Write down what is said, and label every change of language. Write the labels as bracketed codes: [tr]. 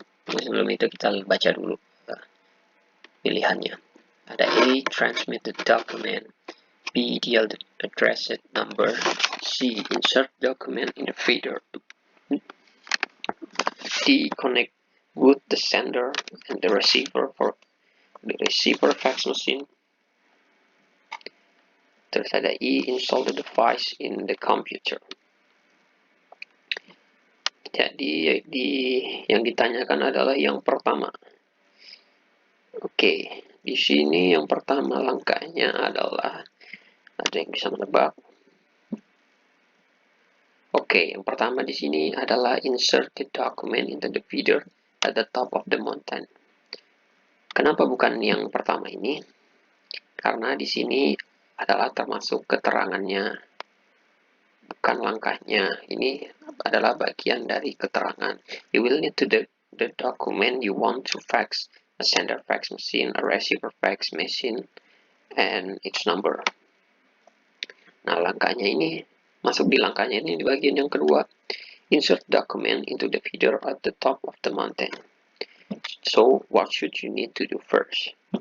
[id] Sebelum itu kita baca dulu pilihannya. Ada [en] A, transmit the document, B, the addressed number, C, insert document in the feeder, D, connect with the sender and the receiver for the receiver fax machine, [id] Terus ada E, [en] install the device in the computer. [id] Jadi yang ditanyakan adalah yang pertama. Oke, di sini yang pertama langkahnya adalah, ada yang bisa menebak? Oke, yang pertama di sini adalah [en] insert the document into the feeder at the top of the mountain. [id] Kenapa bukan yang pertama ini? Karena di sini adalah termasuk keterangannya, bukan langkahnya. Ini adalah bagian dari keterangan. [en] You will need to the document you want to fax, a sender fax machine, a receiver fax machine, and its number. [id] Nah, langkahnya ini masuk di langkahnya ini di bagian yang kedua. [en] Insert document into the feeder at the top of the mountain. So, what should you need to do first?